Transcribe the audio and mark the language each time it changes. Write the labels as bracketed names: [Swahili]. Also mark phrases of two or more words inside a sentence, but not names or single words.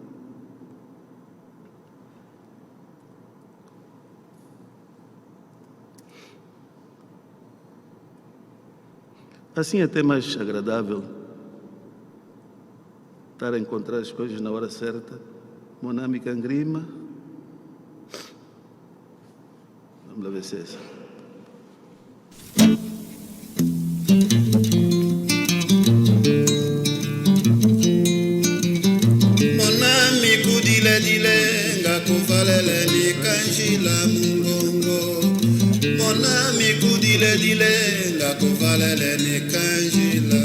[Portuguese] Assim é até mais agradável estar a encontrar as coisas na hora certa. [Umbundu] Monami cangrima. [Portuguese] Vamos lá ver se é essa. [Umbundu] Monami kudile dile ngakuvalele ni kanjila mungongo. Monami kudile dile ngakuvalele ni kanjila.